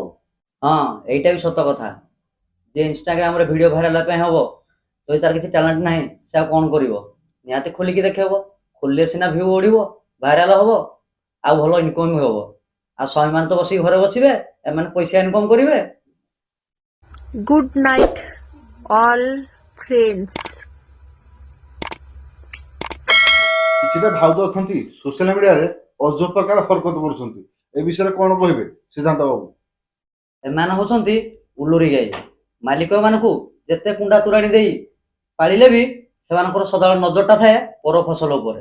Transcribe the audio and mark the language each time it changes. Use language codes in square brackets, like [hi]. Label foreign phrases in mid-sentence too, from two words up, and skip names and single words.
[or] ହଁ, ଏଇଟା ବି ସତ କଥା। ଯେ ଇନଷ୍ଟାଗ୍ରାମରେ ଭିଡ଼ିଓ ଭାଇରାଲ ହେବା ପାଇଁ ହବ, ଯଦି ତାର କିଛି ଟ୍ୟାଲେଣ୍ଟ ନାହିଁ ସେ ଆଉ କ'ଣ କରିବ? ନିହାତି ଖୋଲିକି ଦେଖେଇବ। ଖୋଲିଲେ ସିନା ଭିଉ ବଢ଼ିବ, ଭାଇରାଲ ହବ, ଆଉ ଭଲ ଇନକମ୍ ବି ହବ। ଆଉ ସ୍ୱାମୀମାନେ ତ ବସିକି ଘରେ ବସିବେ, ଏମାନେ ପଇସା ଇନକମ୍ କରିବେ। [en] Good night, all friends. [or] କିଛିଟା ଭାଉଜ ଅଛନ୍ତି [en] social mediaରେ [or] ଅଜବ ପ୍ରକାର ହରକତ କରୁଛନ୍ତି, ଏ ବିଷୟରେ କଣ କହିବେ ସିଦ୍ଧାନ୍ତ ବାବୁ? ଏମାନେ ହଉଛନ୍ତି ଉଲୁରି ଗାଈ। ମାଲିକ ଏମାନଙ୍କୁ ଯେତେ କୁଣ୍ଡା ତୁରାଣି ଦେଇ ପାଳିଲେ ବି ସେମାନଙ୍କର ସଦାବେଳେ ନଜରଟା ଥାଏ ପର ଫସଲ ଉପରେ।